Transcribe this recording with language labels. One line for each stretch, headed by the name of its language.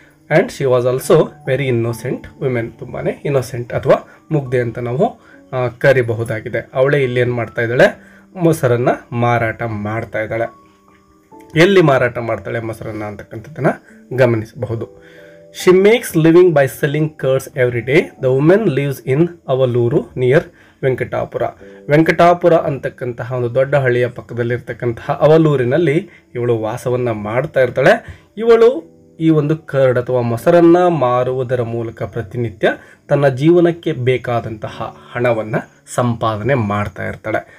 English: And she was also very innocent women.
Kannada: ತುಂಬಾ innocent ಅಥವಾ ಮುಗ್ಧೆ ಅಂತ ನಾವು ಕರಿಬಹುದಾಗಿದೆ. ಅವಳೇ ಇಲ್ಲಿ ಏನು ಮಾಡ್ತಾ ಇದ್ದಾಳೆ, ಮೊಸರನ್ನು ಮಾರಾಟ ಮಾಡ್ತಾ ಇದ್ದಾಳೆ. ಎಲ್ಲಿ ಮಾರಾಟ ಮಾಡ್ತಾಳೆ ಮೊಸರನ್ನು ಅಂತಕ್ಕಂಥದ್ದನ್ನು ಗಮನಿಸಬಹುದು.
English: She makes living by selling curds every day. The woman lives in Avaluru near Venkatapura.
Kannada: Venkatapura ಅಂತಕ್ಕಂತಹ ಒಂದು ದೊಡ್ಡ ಹಳ್ಳಿಯ ಪಕ್ಕದಲ್ಲಿರ್ತಕ್ಕಂತಹ ಅವಲೂರಿನಲ್ಲಿ ಇವಳು ವಾಸವನ್ನು ಮಾಡ್ತಾ ಇರ್ತಾಳೆ. ಇವಳು ಈ ಒಂದು ಕರ್ಡ್ ಅಥವಾ ಮೊಸರನ್ನು ಮಾರುವುದರ ಮೂಲಕ ಪ್ರತಿನಿತ್ಯ ತನ್ನ ಜೀವನಕ್ಕೆ ಬೇಕಾದಂತಹ ಹಣವನ್ನು ಸಂಪಾದನೆ ಮಾಡ್ತಾ ಇರ್ತಾಳೆ.